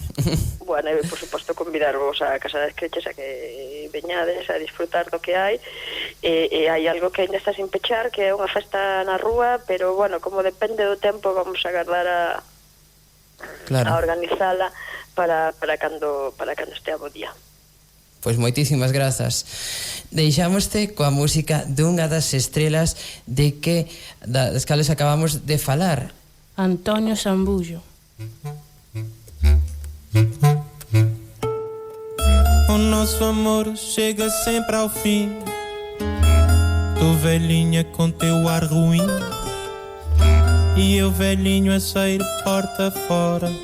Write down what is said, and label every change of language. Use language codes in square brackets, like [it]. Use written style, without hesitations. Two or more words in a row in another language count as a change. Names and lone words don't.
[gl] Bueno, e por suposto convidarvos a Casa das Crechas a que veñades a disfrutar do que hai, e hai algo que ainda está sin pechar, que é unha festa na rúa, pero bueno, como depende do tempo, vamos a agardar a organizala para cando estea bo día. Pois moitísimas grazas. Deixámoste coa música dunha das estrelas das cales acabamos de falar, Antonio Zambullo. [pt] O nosso amor chega sempre ao fim. Tu velhinha com teu ar ruim, e eu velhinho a sair porta fora.